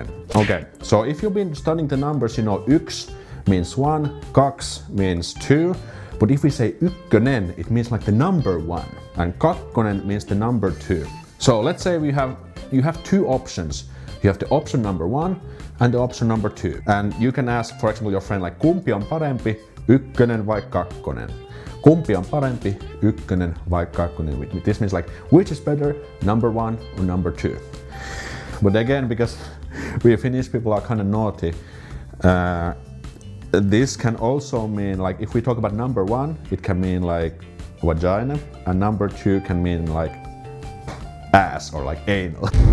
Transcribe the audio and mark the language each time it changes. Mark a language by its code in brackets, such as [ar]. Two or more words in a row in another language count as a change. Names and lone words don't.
[en] Okay, so if you've been studying the numbers, you know yks means 1, kaks means 2, but if we say ykkönen, it means like the number 1, and kakkonen means the number 2. So let's say you have two options. You have the option number 1 and the option number 2, and you can ask, for example, your friend like [fi] kumpi on parempi, ykkönen vai kakkonen? Kumpi on parempi, ykkönen vai kakkonen? [en] This means like which is better, number 1 or number 2. But again, because we Finnish people are kind of naughty, this can also mean, like, if we talk about number 1, it can mean like vagina, and number 2 can mean like ass or like anal.